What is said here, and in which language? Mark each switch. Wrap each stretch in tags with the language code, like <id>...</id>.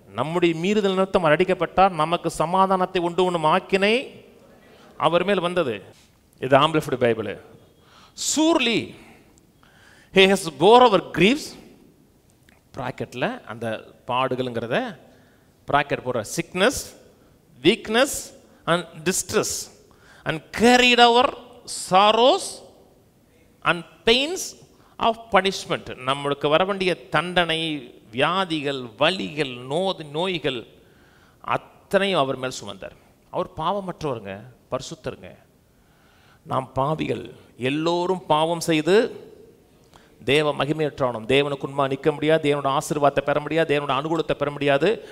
<ta>நம்முடைய மீறுதல் நிமித்தம் அடிக்கப்பட்டார். நமக்கு சமாதானத்தை உண்டு பண்ணும் ஆக்கினை அவர் மேல் வந்தது. இது amplified Bible.</ta> <en>surely he has bore our griefs,</en> <ta>பிராக்கெட்ல அந்த பாடுகள்ங்கிறத பிராக்கெட் போடுற,</ta> <en>sickness, weakness and distress, and carried our sorrows and pains of punishment.</en> <ta>நம்மளுக்கு வர வேண்டிய தண்டனை, வியாதிகள், வலிகள், நோய்கள் அத்தனையும் அவர் மேல் சுமந்தார். அவர் பாவமற்றவருங்க, பரிசுத்தருங்க. நாம் பாவிகள். எல்லோரும் பாவம் செய்து தேவ மகிமையற்றவனும், தேவனுக்கு உண்மை நிற்க முடியாது, தேவனோட ஆசீர்வாதத்தை பெற முடியாது, தேவனோட அனுகூலத்தை பெற முடியாது.</ta>